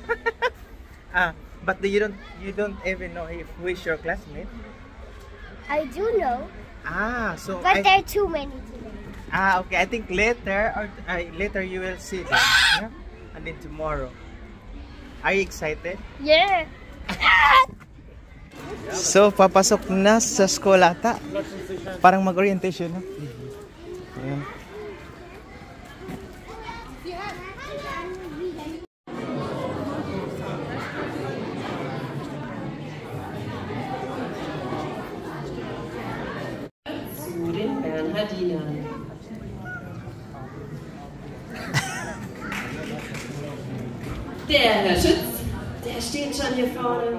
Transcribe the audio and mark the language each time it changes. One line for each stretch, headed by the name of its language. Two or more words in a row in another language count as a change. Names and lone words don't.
English: But you don't even know if who's your classmate. I do know, So but there are too many today. okay. I think later you will see them. Yeah? And then tomorrow. Are you excited? Yeah.
Filipino: So papasok na sa school ata. Parang mag-orientation, no? Ayan.
German: Bernhardinern. Der Herr Schütz, der steht schon hier vorne.